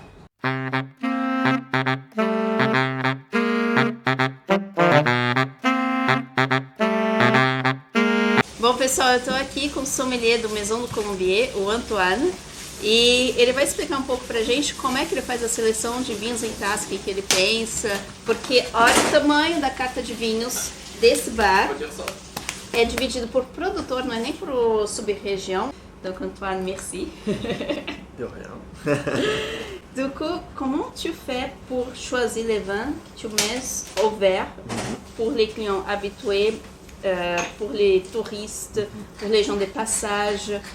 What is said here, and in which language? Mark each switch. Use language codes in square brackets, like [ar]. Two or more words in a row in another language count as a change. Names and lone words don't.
[pt] Bom, pessoal, eu estou aqui com o sommelier do Maison do Colombier, o Antoine, e ele vai explicar um pouco pra gente como é que ele faz a seleção de vinhos em taça, o que ele pensa, porque olha o tamanho da carta de vinhos desse bar. É dividido por produtor, não é nem por sub-região. [fr] Donc Antoine, merci. De rien. Du coup, comment tu fais pour choisir les vins que tu mets au verre pour les clients habitués, pour les touristes, pour les gens de passage?